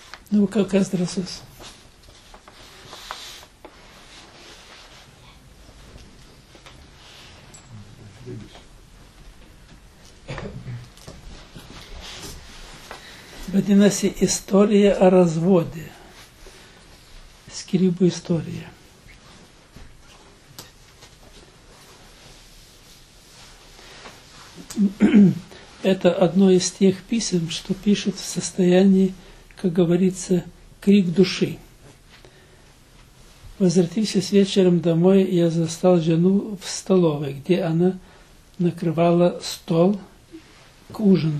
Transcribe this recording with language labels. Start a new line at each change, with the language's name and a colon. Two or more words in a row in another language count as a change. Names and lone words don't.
Lithuanian: Nu, kas drąsus? Vadinasi, istorija
Russian: о разводе.
Lithuanian: Skyrybų istorija.
Russian: Это одно из тех писем, что пишут в состоянии, как говорится, крик души. Возвратившись вечером домой, я застал жену в столовой, где она накрывала стол к ужину.